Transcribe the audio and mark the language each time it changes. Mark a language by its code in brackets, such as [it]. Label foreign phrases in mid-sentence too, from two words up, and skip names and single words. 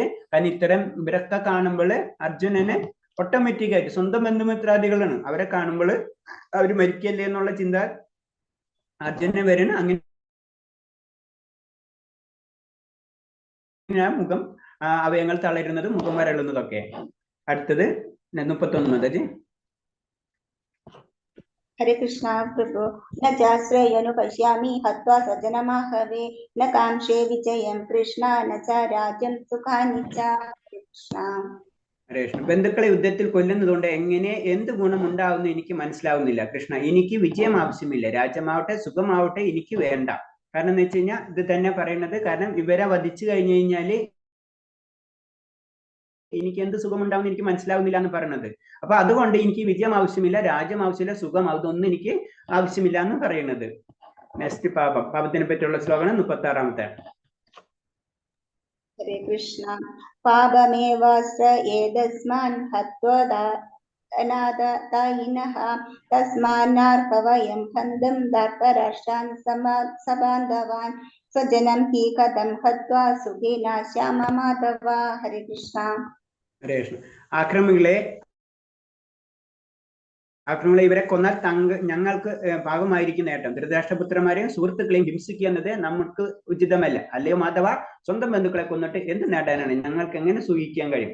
[ml] കാരണം ഇത്തരം ഇവരൊക്കെ കാണുമ്പോൾ അർജുനന് ഓട്ടോമാറ്റിക് ആയിട്ട് സ്വന്തം ബന്ധുമിത്രാദികളാണ്, അവരെ കാണുമ്പോൾ അവർ മരിക്കല്ലേ എന്നുള്ള ചിന്ത അർജുനന് വരണം. അങ്ങനെ മുഖം അവയവങ്ങൾ തളരുന്നതും മുഖം വരളുന്നതൊക്കെ. അടുത്തത് 31. [sa] हरे कृष्णा प्रभु। न चाश्रयनु पश्यामि हत्वा सज्जनमाहवे न कांक्षे विजयं कृष्ण न च राज्यं सुखानि च। हरे कृष्णा. [ml] ബന്ധുക്കളെ യുദ്ധത്തിൽ കൊല്ലുന്നതുകൊണ്ട് എങ്ങനെ എന്ത് ഗുണം ഉണ്ടാവുന്നു എനിക്ക് മനസ്സിലാവുന്നില്ല കൃഷ്ണ. എനിക്ക് വിജയം ആവശ്യമില്ല, രാജ്യമാവട്ടെ സുഖമാവട്ടെ എനിക്ക് വേണ്ട. കാരണം എന്ന് വെച്ച് കഴിഞ്ഞാൽ ഇത് തന്നെ പറയുന്നത്, കാരണം ഇവരെ വധിച്ചു കഴിഞ്ഞു കഴിഞ്ഞാല് എനിക്ക് എന്ത് സുഖം ഉണ്ടാവുമെന്ന് എനിക്ക് മനസ്സിലാവുന്നില്ല എന്ന് പറയുന്നത്. അപ്പൊ അതുകൊണ്ട് എനിക്ക് വിജയം ആവശ്യമില്ല, രാജ്യം ആവശ്യമില്ല, സുഖം അതൊന്നും എനിക്ക് ആവശ്യമില്ല എന്ന് പറയുന്നത്. നെക്സ്റ്റ് പാപം, പാപത്തിനെ പറ്റിയുള്ള ശ്ലോകമാണ് 36. [sa] हरे कृष्णा. पापमेवास्त्र एतस्मान् हत्वा अनादतायिनः तस्मान्नार्हवयं हन्तुं धर्तराष्ट्रान् सबान्धवान् स्वजनं हि कथं हत्वा सुखिना श्याम माधव. हरे कृष्णा. [ml] ഹരേ കൃഷ്ണ. ആക്രമികളെ ഇവരെ കൊന്നാൽ ഞങ്ങൾക്ക് ഭാഗമായിരിക്കും നേട്ടം. ധൃതരാഷ്ട്രപുത്രന്മാരെയും സുഹൃത്തുക്കളെയും ഹിംസിക്കുക എന്നത് നമുക്ക് ഉചിതമല്ല. അല്ലയോ മാധവ, സ്വന്തം ബന്ധുക്കളെ കൊന്നിട്ട് എന്ത് നേടാനാണ്? ഞങ്ങൾക്ക് എങ്ങനെ സൂഹിക്കാൻ കഴിയും?